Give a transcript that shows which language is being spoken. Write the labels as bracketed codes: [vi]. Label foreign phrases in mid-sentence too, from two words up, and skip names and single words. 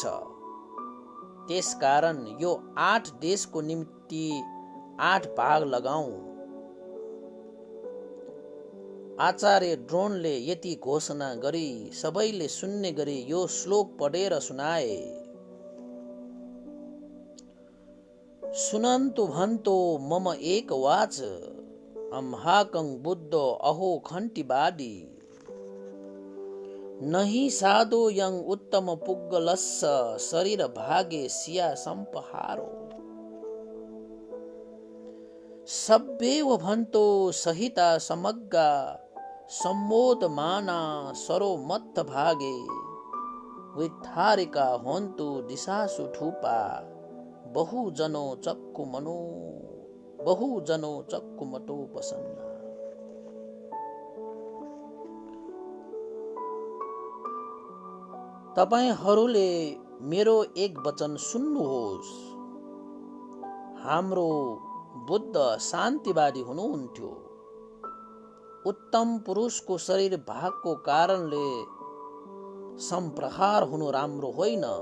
[ne] त्यसकारण यो 8 देशको निम्ति 8 भाग लगाऊ। आचार्य द्रोणले यति घोषणा गरी सबैले सुन्ने गरी यो श्लोक पढेर सुनाए। [pi] सुनन्तु भन्तो मम एक वाच अम्हाकं बुद्ध अहो खन्तिवादी नहि साधो यं उत्तम पुग्गलस्स शरीर भागे सिया संपहारो सब्बेव भन्तो सहिता समग्गा सम्मोदमाना सरो मत्थ भागे विद्धारिका होन्तु दिशासु ठूपा बहुजनो चक्कुमतो पसन्ना। [ne] तपाईहरूले मेरो एक वचन सुन्नुहोस्। हाम्रो बुद्ध शान्तिवादी हुनुहुन्थ्यो। उत्तम पुरुषको शरीर भागको कारणले सम्प्रहार हुनु राम्रो होइन।